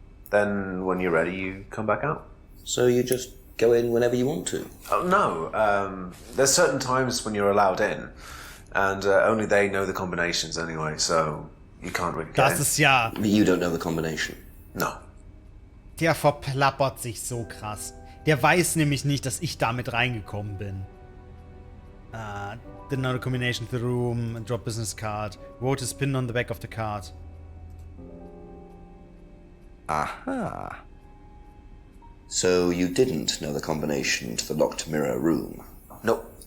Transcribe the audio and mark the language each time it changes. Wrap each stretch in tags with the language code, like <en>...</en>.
<en>Then, when you're ready, you come back out. So you just go in whenever you want to? Oh, no. There's certain times when you're allowed in. And only they know the combinations anyway, so you can't really get in.</en> <de>Das ist ja...</de> <en>But you don't know the combination? No.</en> <de>Der verplappert sich so krass. Der weiß nämlich nicht, dass ich damit reingekommen bin.</de> <en>Didn't know the combination of the room, drop business card, wrote his pin on the back of the card. Aha. So you didn't know the combination to the locked mirror room? No.</en>